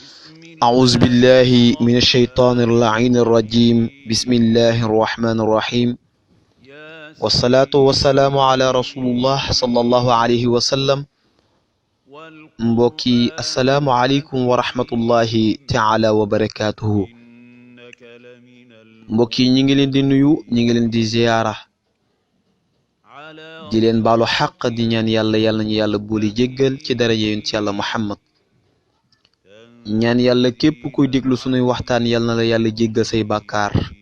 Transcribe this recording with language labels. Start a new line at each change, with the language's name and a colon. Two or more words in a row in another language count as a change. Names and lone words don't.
Arabic: أعوذ بالله من الشيطان اللعين الرجيم بسم الله الرحمن الرحيم والصلاة والسلام على رسول الله صلى الله عليه وسلم
Wolof: mbokki
Arabic: السلام عليكم ورحمة الله تعالى وبركاته
Wolof: mbokki ñi ngi leen di nuyu ñi ngi leen di ziyaara di leen baalu xaq di ñaan yàlla ñu yàlla boole jéggal ci daraja yonent yàlla Muhammad ñaan yàlla képp kuy déglu sunuy waxtaan yal na la yàlla jéggal say bàkkaar